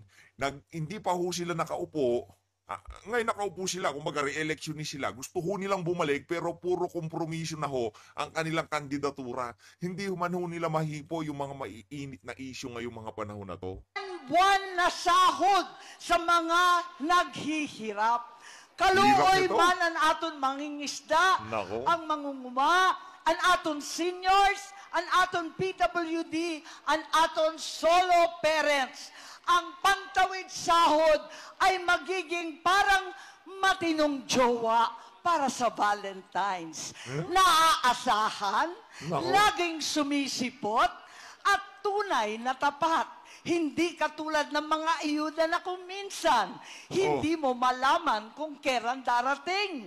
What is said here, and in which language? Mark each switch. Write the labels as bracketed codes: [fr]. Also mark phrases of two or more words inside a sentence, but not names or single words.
[tl] Hindi pa ho sila nakaupo. Ngayon nakaupo sila, kumbaga re-election ni sila. Gusto ho nilang bumalik pero puro kompromiso na ho ang kanilang kandidatura. Hindi man ho nila mahipo yung mga maiinit na issue ngayong mga panahon na to. Buwan na sahod sa mga naghihirap. [hil] Kaluoy man ang aton mangingisda, [tl] Nako. [hil] ang mangunguma, ang aton seniors, ang aton PWD, ang aton solo parents. [tl] Ang pangtawid sahod ay magiging parang matinong jowa para sa Valentine's. Naaasahan, Nako. laging sumisipot, at tunay na tapat. Hindi katulad ng mga ayuda na kung minsan, hindi mo malaman kung kailan darating.